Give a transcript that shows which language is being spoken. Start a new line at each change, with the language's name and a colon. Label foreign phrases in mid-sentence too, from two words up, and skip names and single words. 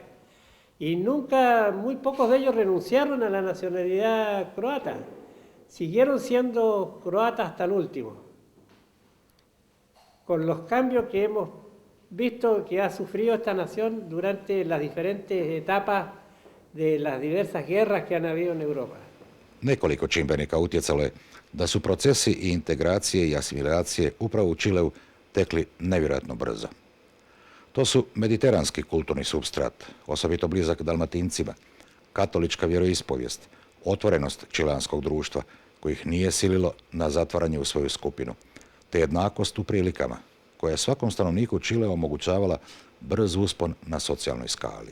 Spanish: Y nunca, muy pocos de ellos renunciaron a la nacionalidad croata. Siguieron siendo croatas hasta el último. Con los cambios que hemos visto que ha sufrido esta nación durante las diferentes etapas de las diversas guerras que han habido en Europa.
Croatian: Nekoliko čimbenika utjecalo je da su procesi i integracije i asimilacije upravo u Čileu tekli nevjerojatno brzo. To su mediteranski kulturni supstrat, osobito blizak Dalmatincima, katolička vjeroispovijest, otvorenost čileanskog društva, kojih nije sililo na zatvaranje u svoju skupinu, te jednakost u prilikama, koja je svakom stanovniku Čilea omogućavala brz uspon na socijalnoj skali.